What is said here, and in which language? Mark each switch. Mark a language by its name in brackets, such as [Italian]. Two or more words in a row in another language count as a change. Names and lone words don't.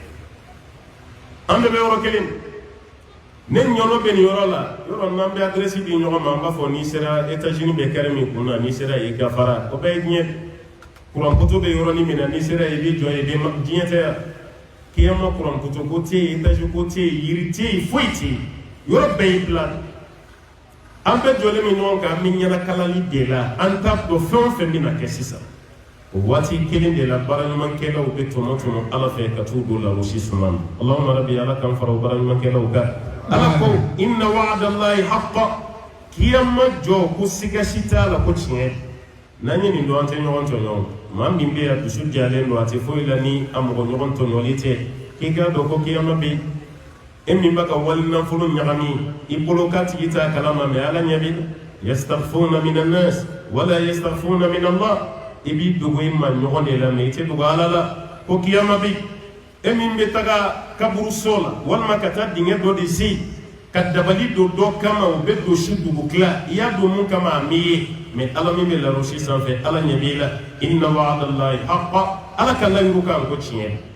[Bambara] na an bɛɛ bɛ yɔrɔ kelen ne ɲɔnɔ bɛ nin yɔrɔ la yɔrɔ n'an bɛ adresi di ɲɔgɔn ma an b'a fɔ n'i sera États-Unis bɛ kɛrɛ min kun na n'i sera yen i ka fara o bɛɛ ye diɲɛ kurankoto bɛ yɔrɔnin min na n'i sera yen i bɛ jɔ yen diɲɛ tɛ yan kiyama kurankoto ko tɛ yen étage ko tɛ yen yiri tɛ yen foyi tɛ yen yɔrɔ bɛɛ y'i bila an bɛɛ jɔlen bɛ ɲɔgɔn kan an bɛ ɲɛnakalali de la an t'a dɔn fɛn o fɛn bɛ na kɛ sisan o waati kelen de la baaraɲumankɛlaw bɛ tɔmɔ ala fɛ ka t'u don larosi suma na [Arabic] اللهم ربي [Bambara] ala k'an fara o baaraɲumankɛlaw kan ala ko [Arabic] إن وعد الله حق [Bambara] kiyama jɔ ko siga si t'a la ko tiɲɛ n'an ye nin dɔn an tɛ ɲɔgɔn tɔɲɔ maa min bɛ yan dusu jalen don a tɛ foyi la ni a mɔgɔ ɲɔgɔn tɔɲɔli tɛ k'i k'a dɔn ko kiyama bɛ yen e min bɛ ka wali nafolo ɲagami i bolo k'a tigi t'a kalama mɛ ala ɲɛ bɛ [Arabic] يستخفون من الناس ولا يستخفون من الله [Bambara] i b'i dogo i ma ɲɔgɔn de la mɛ i tɛ dogo ala la ko kiyama bɛ yen e min bɛ taga kaburuso la walima ka taa dingɛ dɔ de sen ka dabali don dɔ kama o bɛ don su dugu tila i y'a don mun kama a m'i ye mɛ ala min bɛ larosi sanfɛ ala ɲɛ b'i la [Arabic] إن وعد الله حق [Bambara] ala ka layiru kan ko tiɲɛ